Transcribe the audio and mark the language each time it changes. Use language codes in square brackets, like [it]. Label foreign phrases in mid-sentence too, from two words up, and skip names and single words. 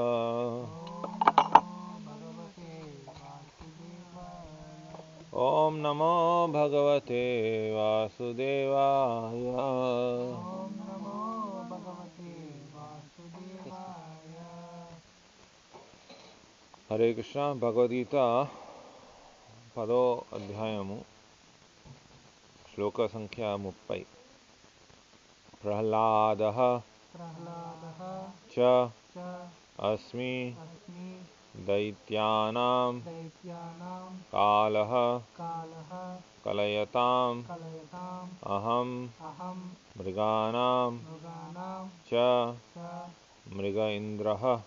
[sa] ओम नमो भगवते वासुदेवाय। हरे कृष्ण। [te] भगवद्गीత 10వ అధ్యాయము శ్లోక సంఖ్య 30. [sa] प्रह्लादः च अस्मि दैत्यानां कालः कलयताम् अहं मृगाणां च मृग इन्द्रः